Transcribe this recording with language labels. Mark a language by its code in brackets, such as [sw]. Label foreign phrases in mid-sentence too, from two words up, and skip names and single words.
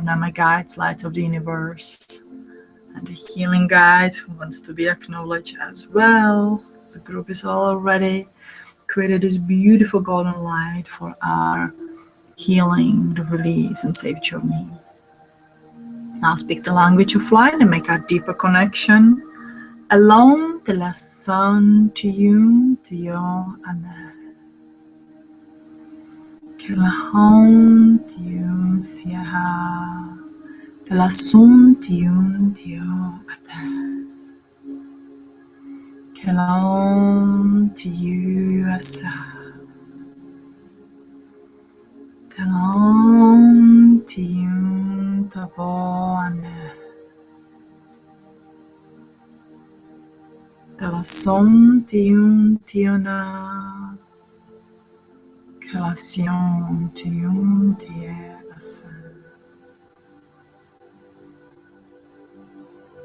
[en] Now my guides, lights of the universe, and the healing guides who wants to be acknowledged as well. So the group is already created this beautiful golden light for our healing, the release, and safe journey. Now speak the language of light and make a deeper connection. Alone de la son tiyun tiyo ane. Que la hon tiyun siaha. De la son tiyun tiyo ate. Que la hon tiyu asa. De la hon tiyun tabo ane. De la son tiyun tiyona. Que la sion tiyun tiye asa.